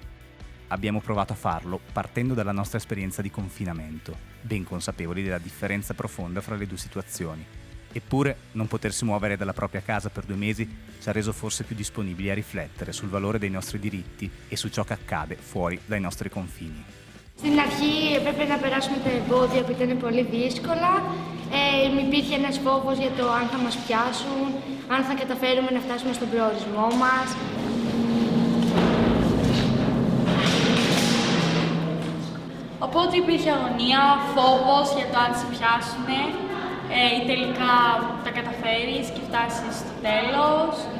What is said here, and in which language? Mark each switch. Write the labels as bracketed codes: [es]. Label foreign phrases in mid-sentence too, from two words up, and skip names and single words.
[it] Abbiamo provato a farlo partendo dalla nostra esperienza di confinamento, ben consapevoli della differenza profonda fra le due situazioni. Eppure, non potersi muovere dalla propria casa per 2 mesi ci ha reso forse più disponibili a riflettere sul valore dei nostri diritti e su ciò che accade fuori dai nostri confini. [el] Στην αρχή έπρεπε να περάσουμε τα εμπόδια που ήταν πολύ δύσκολα. Υπήρχε ένας φόβος για το αν θα μας πιάσουν, αν θα καταφέρουμε να φτάσουμε στον προορισμό μας. Οπότε υπήρχε αγωνία, φόβος για το αν σε πιάσουνε ή τελικά τα καταφέρεις και φτάσεις στο τέλος.